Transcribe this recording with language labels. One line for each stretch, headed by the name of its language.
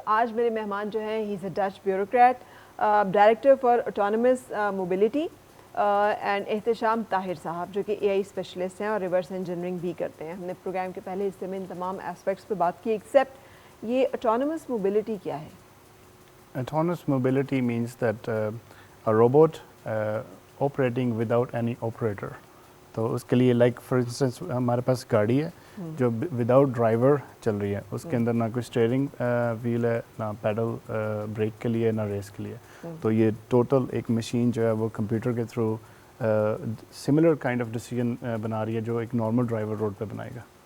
Urdu: آج میرے مہمان جو ہیں
English: he is a Dutch bureaucrat,
Urdu: director for autonomous mobility, and Ehtesham Tahir صاحب جو کہ اے آئی اسپیشلسٹ ہیں اور ریورس انجینئرنگ بھی کرتے ہیں. ہم نے پروگرام کے پہلے حصے میں ان تمام اسپیکٹس پہ بات کی ایکسیپٹ یہ آٹونومس موبلٹی کیا ہے؟
English: Autonomous mobility means that a robot operating without any operator.
Urdu: تو اس کے لیے
English: like for instance
Urdu: ہمارے پاس گاڑی ہے جو وداؤٹ ڈرائیور چل رہی ہے, اس کے اندر نہ کوئی اسٹیئرنگ ویل ہے, نہ پیڈل بریک کے لیے, نہ ریس کے لیے. تو یہ ٹوٹل ایک مشین جو ہے وہ کمپیوٹر کے through
English: similar kind of decision
Urdu: بنا رہی ہے جو ایک نارمل ڈرائیور روڈ پہ بنائے گا.